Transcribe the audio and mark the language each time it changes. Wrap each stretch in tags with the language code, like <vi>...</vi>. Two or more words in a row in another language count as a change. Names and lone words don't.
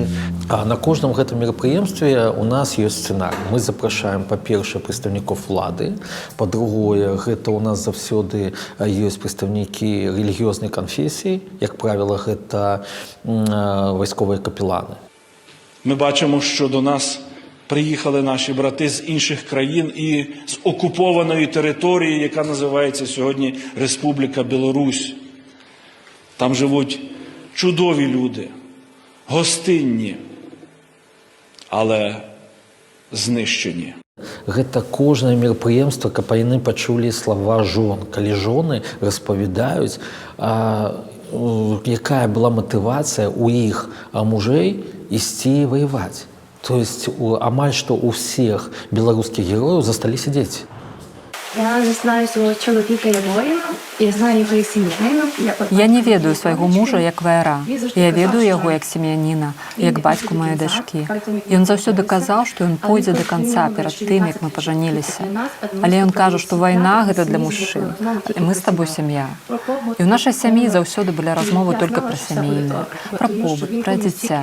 <be>На кожным гэтым мерапрыемстве у нас ёсць сцэнарый. Мы запрашаем, па-першае, прадстаўнікоў улады, па-другое, гэта ў нас заўсёды ёсць прадстаўнікі рэлігіёзнай канфесіі, як правіла, гэта вайсковыя капеланы.</be> <uk>Ми бачимо, що до нас приїхали наші брати з інших країн і з окупованої території, яка називається сьогодні Республіка Білорусь. Там живуть чудові люди, гостинні, але знищені.</uk> <be>Гэта кожнае мерапрыемства, каб яны пачулі слова жон. Калі жоны распавядаюць, якая была матывацыя ў іх мужэй ісці ваяваць.</be> <ru>То есть</ru> <be>амаль што</be> <ru>у всех</ru> <be>беларускіх герояў засталіся дзеці.</be> <uk>Я знаю свого чоловіка і воїна. Я знаю його як сім'янина.</uk> <be>Я не ведаю свайго мужа як ваяра. Я ведаю яго як сем'яніна, як бацьку маёй дачкі. Ён заўсёды казаў, што ён пойдзе да канца перад тым, як мы пажаніліся. Але ён кажа, што вайна гэта для мужчын. І мы з табой сям'я. І ў нашай сям'і заўсёды былі размовы толькі пра сямейнае, пра побыт, пра дзіця.</be>